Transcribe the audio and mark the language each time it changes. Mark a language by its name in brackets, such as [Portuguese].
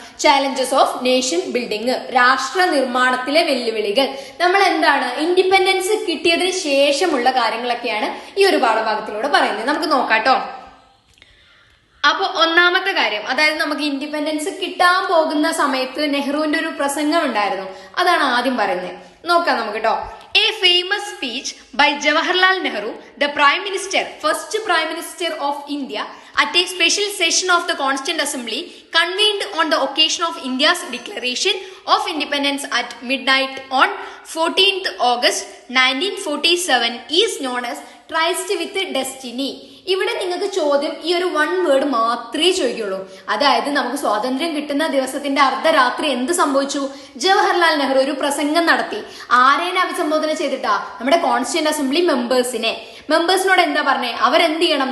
[English] challenges of nation building, [Malayalam] രാഷ്ട്ര നിർമ്മാണത്തിലെ വെല്ലുവിളികൾ. നമ്മൾ എന്താണ് ഇൻഡിപെൻഡൻസ് കിട്ടിയതിന് ശേഷമുള്ള കാര്യങ്ങളൊക്കെയാണ് ഈ ഒരു പാഠഭാഗത്തിലൂടെ പറയുന്നത്. നമുക്ക് നോക്കാട്ടോ. അപ്പൊ ഒന്നാമത്തെ കാര്യം, അതായത് നമുക്ക് ഇൻഡിപെൻഡൻസ് കിട്ടാൻ പോകുന്ന സമയത്ത് നെഹ്റുവിന്റെ ഒരു പ്രസംഗം ഉണ്ടായിരുന്നു. അതാണ് ആദ്യം പറയുന്നത്. നോക്കാം നമുക്ക് കേട്ടോ. [English] A famous speech by Jawaharlal Nehru, the first Prime Minister of India, at a special session of the Constituent Assembly convened on the occasion of India's declaration of independence at midnight on 14th August 1947 is known as Tryst with Destiny. [Malayalam] ഇവിടെ നിങ്ങൾക്ക് ചോദ്യം ഈ ഒരു 1 word മാത്രമേ ചോദിക്കുള്ളൂ. അതായത് നമുക്ക് സ്വാതന്ത്ര്യം കിട്ടുന്ന ദിവസത്തിന്റെ അർദ്ധരാത്രി എന്ത് സംഭവിച്ചു? ജവഹർലാൽ നെഹ്റു ഒരു പ്രസംഗം നടത്തി. ആരേനെ അഭിസംബോധന ചെയ്തിട്ടാ? നമ്മുടെ കോൺസ്റ്റിറ്റ്യൂന്റ് അസംബ്ലി മെമ്പേഴ്സിനോട് എന്താ പറഞ്ഞേ? അവരെന്ത് ചെയ്യണം?